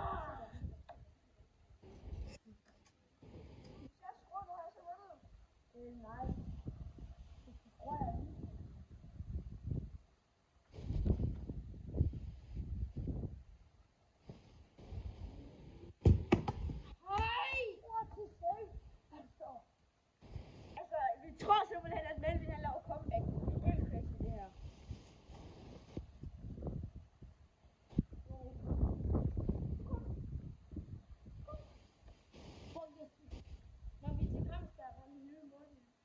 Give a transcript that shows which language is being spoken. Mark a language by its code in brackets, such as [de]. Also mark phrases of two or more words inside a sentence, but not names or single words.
[da] Hvis jeg skruer nu, har jeg så vundet. Nej. Det tror jeg lige. Hej! [en] What to say? [da] Altså, vi tror simpelthen, at Melvin har lavet comeback. Det er helt crazy, det her. Når vi til Grimskær, der er den nye måned.